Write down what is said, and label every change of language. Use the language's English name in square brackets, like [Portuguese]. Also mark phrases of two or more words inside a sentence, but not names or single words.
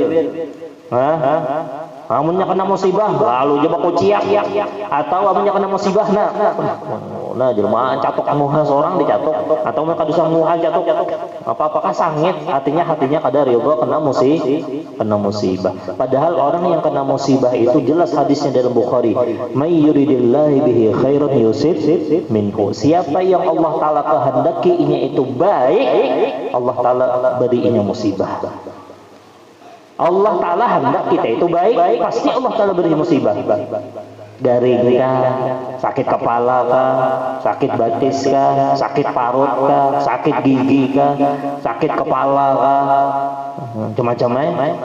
[Banjar] Amunnya kena musibah, lalu coba kuciak atau amunnya kena musibah nah jelmaan catok muha seorang dicatok atau mereka bisa muha catok apakah sangit hatinya kada ridho kena musibah. [Indonesian] Padahal orang yang kena musibah itu jelas hadisnya dalam Bukhari, [Arabic] may yuridillahi bihi khairan yusib minhu, [Indonesian] siapa yang Allah taala kehendaki itu baik, Allah taala berinya musibah. Allah Ta'ala hendak kita itu baik, pasti Allah Ta'ala beri musibah. [Banjar] Garing kah, sakit kepala kah, sakit batis kah, sakit parut kah, sakit gigi kah, sakit kepala kah, macam-macam,